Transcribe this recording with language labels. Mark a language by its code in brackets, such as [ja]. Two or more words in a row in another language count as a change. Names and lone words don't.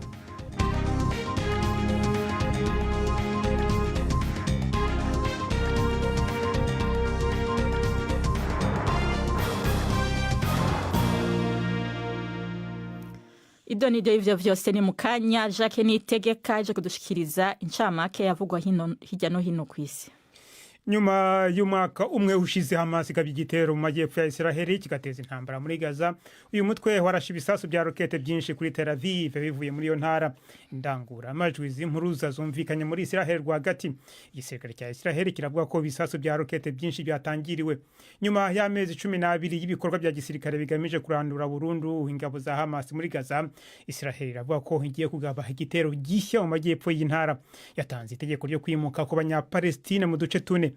[rn] Idonido ivyo vyose ni mukanya Jacques Nitegeka aje kudushikiriza incamake yavugwa hirya no hino kw'isi. [rw] Nyuma y'umwaka umwe ushize Hamas ikabye igitero mu majyepfo ya Israel kigateza intambara muri Gaza, uyu mutwe warashe ibisasu bya rokete byinshi kuri Tel Aviv bivuye muri iyo ntara. Indangura amajwi z'impuruza zumvikanye muri Israel rwagati. Igisirikare cya Israel kiravuga ko ibisasu bya rokete byinshi byatangiriwe nyuma y'amezi 12 y'ibikorwa bya gisirikare bigamije kurandura burundu ingabo za Hamas muri Gaza. Israel iravuga ko igiye kugaba igitero gishya mu majyepfo y'intara. Yatanze itegeko ryo kwimuka ku banya-Palestine mu duce tune.